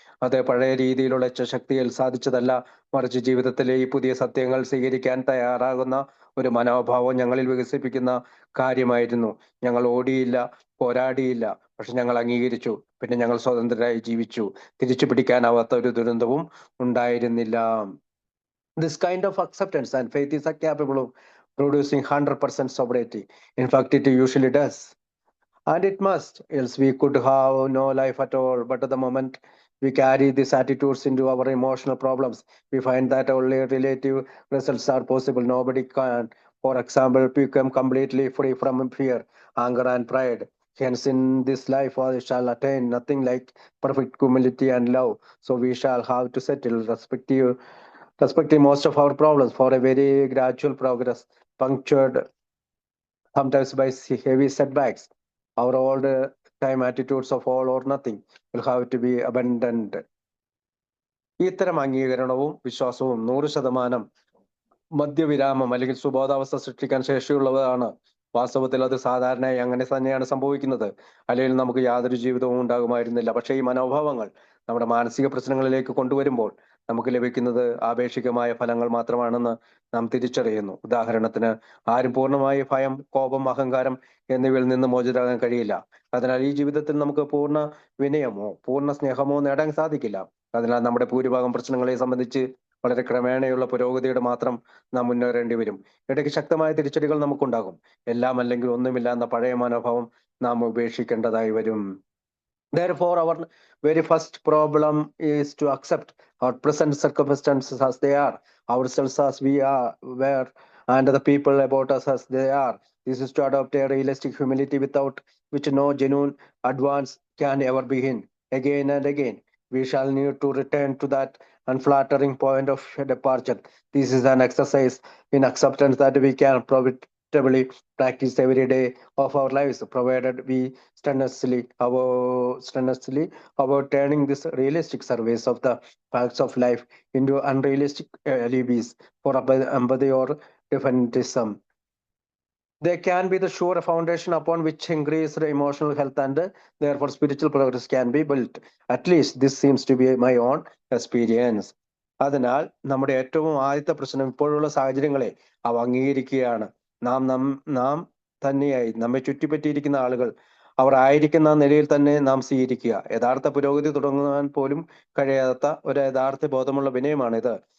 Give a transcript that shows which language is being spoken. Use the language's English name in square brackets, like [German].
[Malayalam] അത് പഴയ രീതിയിലുള്ള ഇച്ഛാശക്തിയിൽ സാധിച്ചതല്ല, മറിച്ച് ജീവിതത്തിലെ ഈ പുതിയ സത്യങ്ങൾ സ്വീകരിക്കാൻ തയ്യാറാകുന്ന ഒരു മനോഭാവം ഞങ്ങളിൽ വികസിപ്പിക്കുന്ന കാര്യമായിരുന്നു. ഞങ്ങൾ ഓടിയില്ല, പോരാടിയില്ല, പക്ഷെ ഞങ്ങൾ അംഗീകരിച്ചു. പിന്നെ ഞങ്ങൾ സ്വതന്ത്രരായി ജീവിച്ചു. തിരിച്ചു പിടിക്കാനാവാത്ത ഒരു ദുരന്തവും ഉണ്ടായിരുന്നില്ല. [English] This kind of acceptance and faith is capable of producing 100% sobriety. In fact, it usually does. And it must, else we could have no life at all. But at the moment we carry these attitudes into our emotional problems, we find that only relative results are possible. Nobody can, for example, become completely free from fear, anger, and pride. Hence, in this life, we shall attain nothing like perfect humility and love. So we shall have to settle respecting most of our problems for a very gradual progress, punctured sometimes by heavy setbacks. Our old time attitudes of all or nothing will have to be abandoned. [Malayalam] ഇത്തരം അംഗീകരണവും വിശ്വാസവും 100% മധ്യവിരാമം അല്ലെങ്കിൽ സുബോധാവസ്ഥ സൃഷ്ടിക്കാൻ ശേഷിയുള്ളതാണ്. വാസ്തവത്തിൽ അത് സാധാരണയായി അങ്ങനെ തന്നെയാണ് സംഭവിക്കുന്നത്. അല്ലെങ്കിൽ നമുക്ക് യാതൊരു ജീവിതവും ഉണ്ടാകുമായിരുന്നില്ല. പക്ഷേ ഈ മനോഭാവങ്ങൾ നമ്മുടെ മാനസിക പ്രശ്നങ്ങളിലേക്ക് കൊണ്ടുവരുമ്പോൾ നമുക്ക് ലഭിക്കുന്നത് ആപേക്ഷികമായ ഫലങ്ങൾ മാത്രമാണെന്ന് നാം തിരിച്ചറിയുന്നു. ഉദാഹരണത്തിന്, ആരും പൂർണ്ണമായി ഭയം, കോപം, അഹങ്കാരം എന്നിവയിൽ നിന്ന് മോചിതരാകാൻ കഴിയില്ല. അതിനാൽ ഈ ജീവിതത്തിൽ നമുക്ക് പൂർണ്ണ വിനയമോ പൂർണ്ണ സ്നേഹമോ നേടാൻ സാധിക്കില്ല. അതിനാൽ നമ്മുടെ ഭൂരിഭാഗം പ്രശ്നങ്ങളെ സംബന്ധിച്ച് വളരെ ക്രമേണയുള്ള പുരോഗതിയുടെ മാത്രം നാം മുന്നേറേണ്ടി വരും. ഇടയ്ക്ക് ശക്തമായ തിരിച്ചടികൾ നമുക്കുണ്ടാകും. എല്ലാം അല്ലെങ്കിൽ ഒന്നുമില്ല എന്ന പഴയ മനോഭാവം നാം ഉപേക്ഷിക്കേണ്ടതായി വരും. [English] Therefore, our very first problem is to accept our present circumstances as they are, ourselves as we were, and the people about us as they are. This is to adopt a realistic humility without which no genuine advance can ever begin. Again and again, we shall need to return to that unflattering point of departure. This is an exercise in acceptance that we can profitably practice every day of our lives, provided we strenuously about turning this realistic surveys of the facts of life into unrealistic alibis for empathy or defensivism. They can be the sure foundation upon which increased emotional health and therefore spiritual progress can be built. At least this seems to be my own experience. [Malayalam] അതിനാൽ നമ്മുടെ ഏറ്റവും ആദ്യത്തെ പ്രശ്നം ഇപ്പോഴുള്ള സാഹചര്യങ്ങളെ അവ അംഗീകരിക്കുകയാണ്. നാം തന്നെയായി നമ്മെ ചുറ്റിപ്പറ്റിയിരിക്കുന്ന ആളുകൾ അവർ ആയിരിക്കുന്ന നിലയിൽ തന്നെ നാം സ്വീകരിക്കുക. യഥാർത്ഥ പുരോഗതി തുടങ്ങാൻ പോലും കഴിയാത്ത ഒരു യഥാർത്ഥ ബോധമുള്ള വിനയമാണിത്.